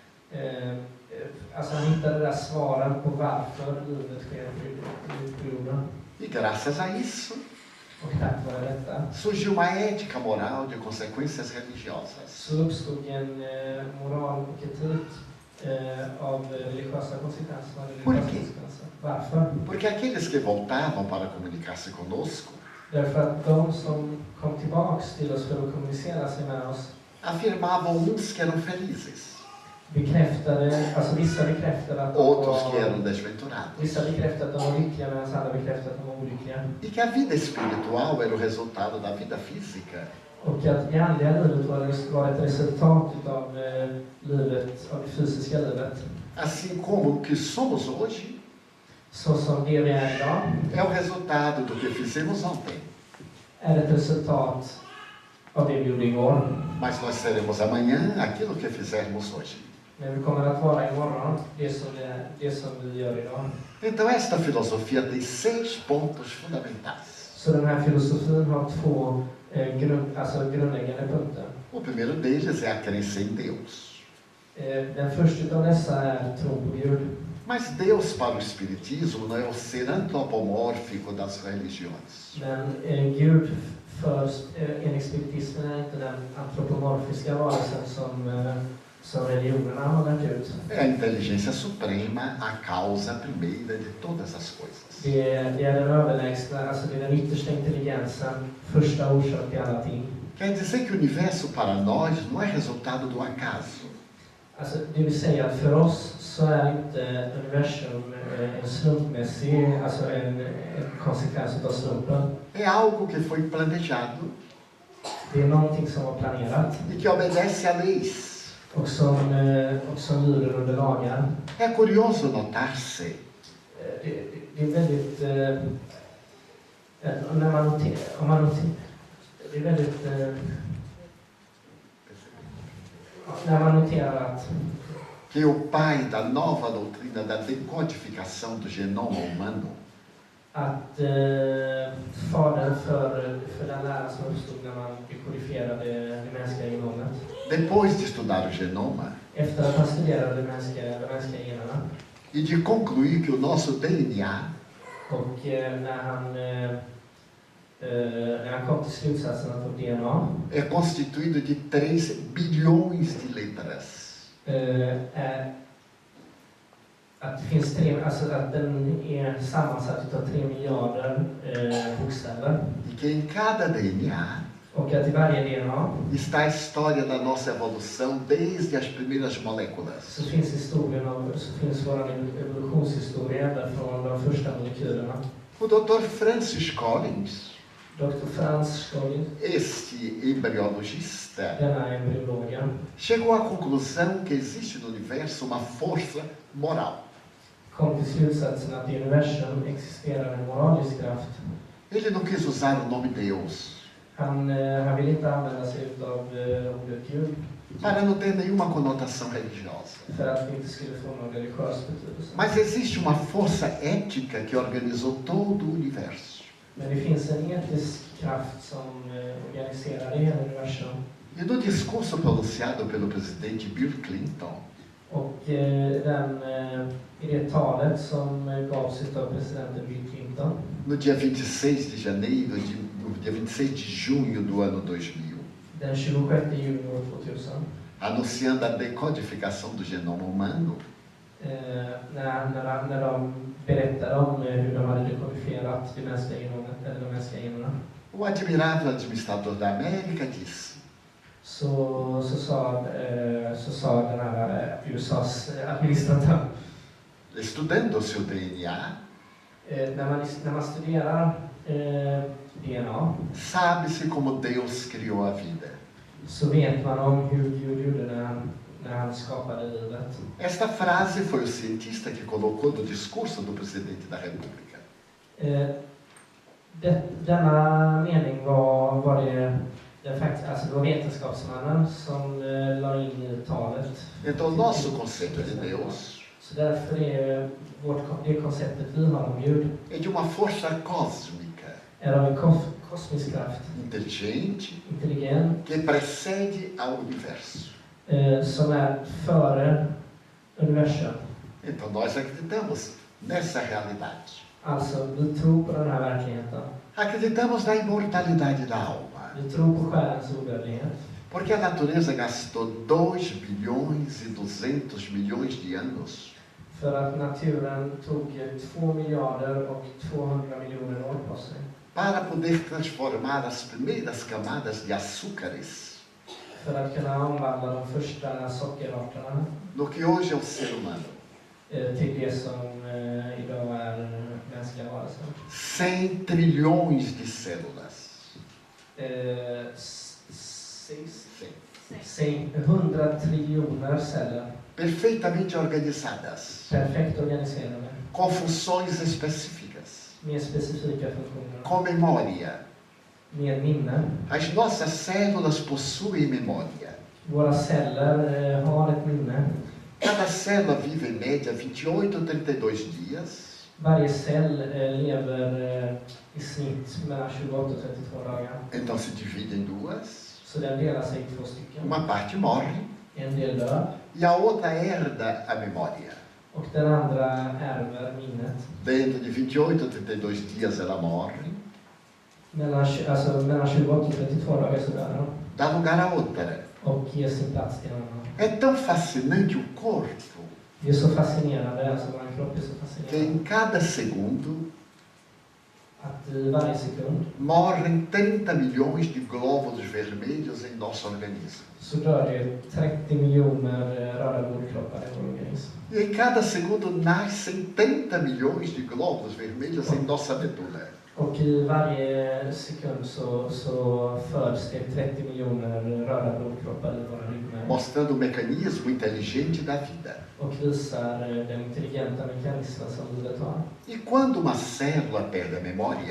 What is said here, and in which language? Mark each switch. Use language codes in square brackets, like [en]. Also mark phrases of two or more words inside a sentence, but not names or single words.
[sv] Alltså han hittade där svaren på varför livet sker på jorden. [pt] E graças a isso, [sv] Och tack vare detta [pt] surgiu uma ética moral de consequências religiosas. [sv] så uppstod en moral och etik av religiösa konsekvenser. [pt] Por quê? [sv] Varför? [pt] Porque aqueles que voltavam para comunicar-se conosco [sv] Därför att de som kom tillbaks till oss för att kommunicera sig med oss [pt] afirmavam uns que eram felizes, [sv] vissa bekräftade att [pt] outros que eram desventurados, [sv] vissa bekräftade att de var lyckliga medan andra bekräftade att de var olyckliga. [pt] e que a vida espiritual era o resultado da vida física. [sv] Och att det andliga livet var ett resultat av livet, av det fysiska livet. [pt] Assim como o que somos hoje [sv] Så som det vi är idag [pt] é o resultado do que fizemos ontem. [sv] är ett resultat av det vi gjorde igår. [pt] Mas nós seremos amanhã aquilo que fizermos hoje. [sv] Men vi kommer att vara imorgon det som vi gör idag. [pt] Então esta filosofia tem 6 pontos fundamentais. [sv] Så den här filosofin har två grundläggande punkter. [pt] O primeiro deles é a crença em Deus. [sv] Den första av dessa är tron på Gud. [pt] Mas Deus para o Espiritismo não é o ser antropomórfico das religiões. [sv] Men Gud för enligt spiritismen är inte den antropomorfiska varelsen som religionerna har lärt ut. [pt] É a inteligência suprema, a causa primeira de todas as coisas. [sv] Det är den överlägsna, alltså det är den yttersta intelligensen, första orsak till alla ting. [pt] Quer dizer que o universo para nós não é resultado do acaso. [sv] Alltså, det vill säga att för oss så är inte universum en slumpmässig, alltså en konsekvens av slumpen. [pt] É algo que foi planejado [sv] Det är någonting som var planerat [pt] e que obedece a leis. [sv] och som lyder under lagar. [pt] É curioso notar-se [sv] Det är väldigt, när man noterar, det är väldigt, när man noterar att [pt] que o pai da nova doutrina da decodificação do genoma humano [sv] att fadern för den lära som uppstod när man dekodifierade det mänskliga genomet. [pt] depois de estudar o genoma [sv] Efter att han studerade de mänskliga generna [pt] e de concluir que o nosso DNA [sv] och när han kom till slutsatsen att vårt DNA [pt] é constituído de 3 bilhões de letras. [sv] att det finns att den är sammansatt av 3 miljarder bokstäver. [pt] E que em cada DNA [sv] Och att i varje DNA [pt] está a história da nossa evolução desde as primeiras moléculas. [sv] så finns vår evolutionshistoria ända från de första molekylerna. [pt] O Dr. Francis Collins, [sv] Dr. Franz Collins, [pt] este embriologista, [sv] denna embryolog, [pt] chegou à conclusão que existe no universo uma força moral. [sv] kom till slutsatsen att i universum existerar en moralisk kraft. [pt] Ele não quis usar o nome Deus, [sv] Han vill inte använda sig av ordet Gud [pt] para não ter nenhuma conotação religiosa. [sv] för att vi inte skulle få någon religiös betydelse. [pt] Mas existe uma força ética que organizou todo o universo. [sv] Men det finns en etisk kraft som organiserar hela universum. [pt] E no discurso pronunciado pelo presidente Bill Clinton, [sv] Och i det talet som gavs av presidenten Bill Clinton [pt] no dia 26 de janeiro, no dia 26 de junho do ano 2000, [sv] den 26 juni år 2000, [pt] anunciando a decodificação do genoma humano, [sv] när de berättade om hur de hade dekodifierat de mänskliga generna. [pt] o admirável administrador da América disse: [sv] Så sa den här USAs administratör, [pt] estudando o seu DNA, [sv] när man studerar DNA [pt] sabe-se como Deus criou a vida. [sv] så vet man om hur Gud gjorde när han skapade livet. [pt] Esta frase foi o cientista que colocou no discurso do presidente da República. [sv] Denna mening var det faktiskt, alltså det var vetenskapsmannen som la in i talet. [pt] Então, o nosso conceito de Deus [sv] Så därför är det konceptet vi har om Gud [pt] é de uma força cósmica, [sv] är av en kosmisk kraft, [pt] inteligente, [sv] intelligent, [pt] que precede ao universo. [sv] som är före universum. [pt] Então, nós acreditamos nessa realidade. [sv] Alltså, vi tror på den här verkligheten. [pt] Acreditamos na imortalidade da alma, [sv] Vi tror på själens odödlighet. [pt] porque a natureza gastou 2 bilhões e 200 milhões de anos [sv] För att naturen tog 2 miljarder och 200 miljoner år på sig. [pt] para poder transformar as primeiras camadas de açúcares [sv] För att kunna omvandla de första sockerarterna [pt] no que hoje é o ser humano. [sv] till det som idag är mänskliga varelser. [pt] 100 trilhões de células. [sv] 100 triljoner celler, [pt] Perfeitamente organizadas, [sv] perfekt organiserade, [pt] com funções específicas, [sv] med specifika funktioner, [pt] com memória. [sv] med minne. [pt] As nossas células possuem memória. [sv] Våra celler har ett minne. [pt] Cada célula vive em média 28 ou 32 dias. [sv] Varje cell lever i snitt mellan 28 och 32 dagar. [pt] Então se divide em duas. [sv] Så den delar sig i 2 stycken. [pt] Uma parte morre [sv] En del dör [pt] e a outra herda a memória. [sv] Och den andra ärver minnet. [pt] Dentro de 28 a 32 dias ela morre. [sv] Mellan 28 och 32 dagar så dör han. [pt] Dá lugar a outra. [sv] Och ger sin plats till en annan. [pt] É tão fascinante o corpo [sv] Det är så fascinerande, alltså vår kropp är så [pt] que [sv] fascinerande. [pt] em cada segundo [sv] Att i varje sekund [pt] morrem 30 milhões de glóbulos vermelhos em nosso organismo. [sv] så dör det 30 miljoner röda blodkroppar i vår organism. [pt] E em cada segundo nascem 30 milhões de glóbulos vermelhos em nossa medula. [sv] Och i varje sekund så föds det 30 miljoner röda blodkroppar i våra ryggmärgen. [pt] Mostrando o mecanismo inteligente da vida. [sv] Och visar den intelligenta mekanismen som livet har. [pt] E quando uma célula perde a memória